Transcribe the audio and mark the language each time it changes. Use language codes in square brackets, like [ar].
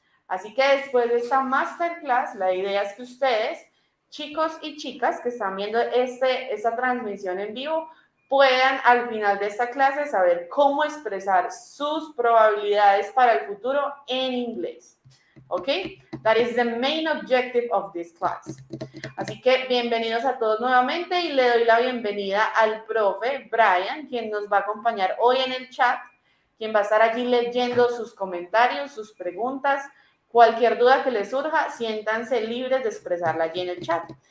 [es] Así que después de esta masterclass, la idea es que ustedes, chicos y chicas que están viendo esta transmisión en vivo, puedan al final de esta clase saber cómo expresar sus probabilidades para el futuro en inglés. ¿Ok? [en] That is the main objective of this class. [es] Así que bienvenidos a todos nuevamente y le doy la bienvenida al profe Brian, quien nos va a acompañar hoy en el chat, quien va a estar allí leyendo sus comentarios, sus preguntas, cualquier duda que les surja, siéntanse libres de expresarla allí en el chat.